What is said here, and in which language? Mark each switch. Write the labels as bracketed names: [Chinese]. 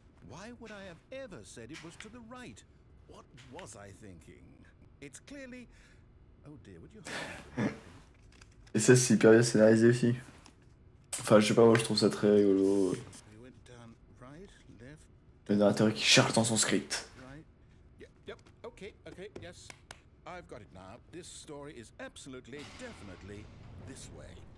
[English] Why would I have ever said it was to the right? What was I thinking? It's clearly. Oh dear, would you hold on? [French] Et ça, c'est hyper bien scénarisé aussi. Enfin, je sais pas, moi je trouve ça très rigolo. [English] We went down right, left, [French] Le narrateur qui cherche dans son script. [English] right. Yep, okay, yes. I've got it now. This story is absolutely, definitely this way.